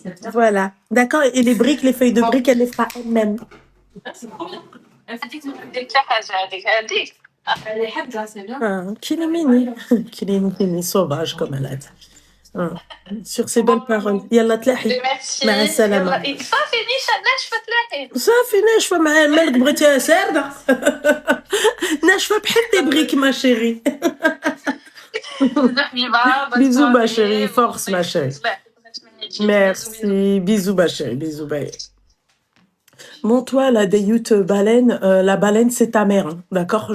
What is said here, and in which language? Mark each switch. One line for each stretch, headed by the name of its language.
French: Voilà. D'accord. Et les briques, les feuilles de briques, elle les fera elle-même. C'est trop bien. Elle fait Elle est hadja, c'est bien. Ah, qu'il est mignon. Qu'il est mignon, sauvage comme elle a dit. Sur ces belles paroles.
Arabic: Yalla tlahi.
French: Merci.
Arabic: مع السلامة. صافي ناشفة تلاحي. صافي ناشفة مالك بغيتيها ساردة. ناشفة بحال
French: tes briques, ma chérie. Bisous, ma chérie. Force, ma chérie. Merci. Bisous, ma chérie. Bisous, bye. Bon, toi, la Dayout baleine, la baleine, c'est ta mère, hein, d'accord?